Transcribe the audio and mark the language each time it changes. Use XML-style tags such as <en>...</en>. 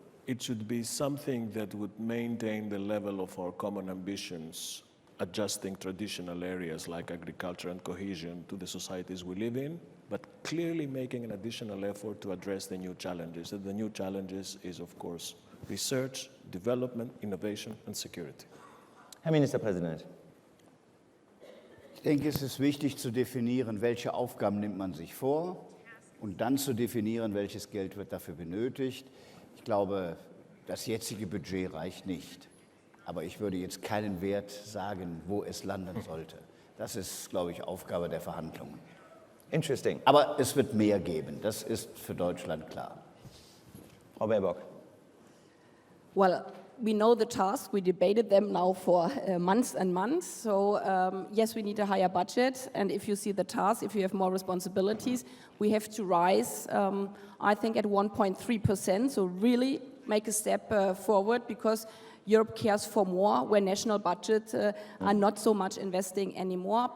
<en>It should be something that would maintain the level of our common ambitions, adjusting traditional areas like agriculture and cohesion to the societies we live in, but clearly making an additional effort to address the new challenges. And the new challenges is, of course, research, development, innovation and security.</en> <de>Herr Ministerpräsident. Ich denke, es ist wichtig zu definieren, welche Aufgaben nimmt man sich vor und dann zu definieren, welches Geld wird dafür benötigt. Ich glaube, das jetzige Budget reicht nicht. Aber ich würde jetzt keinen Wert sagen, wo es landen sollte. Das ist, glaube ich, Aufgabe der Verhandlungen.</de> <en>Interesting.</en> <de>Aber es wird mehr geben, das ist für Deutschland klar. Frau Baerbock.</de> <en>Well, we know the task. We debated them now for months and months. So yes, we need a higher budget. And if you see the task, if you have more responsibilities, we have to rise, I think, at 1.3%. So really make a step forward, because Europe cares for more, where national budgets are not so much investing anymore.</en>